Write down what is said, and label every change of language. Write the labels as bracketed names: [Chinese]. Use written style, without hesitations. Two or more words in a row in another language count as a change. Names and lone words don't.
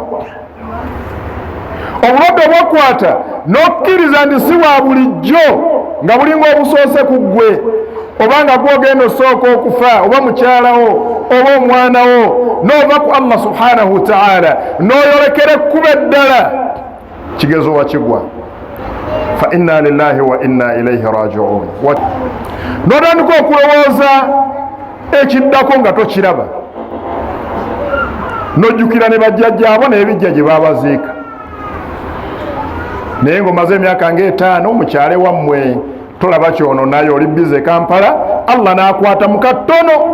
[Ganda] Obulwadde obwakwata n'okkiriza nti si bwa bulijjo, nga bulinga obusoose ku ggwe, oba nga gwogenda osooka okufa, oba mukyalawo oba omwana wo, n'ova ku Allah [Arabic] سبحانه وتعالى [Ganda] n'oyolekera ekkuba eddala, kigezo wakigwa. [Arabic] فإنا لله وإنا إليه راجعون. [Ganda] N'otandika okulowooza ekiddako nga tokiraba, n'ojjukira ne bajjajjaabo n'ebijja gye baabaziika. Naye ng'omaze emyaka ng'etaano mu kyalo wammwe tolaba kyono, naye oli bize Kampala, Allah n'akwata mu katono.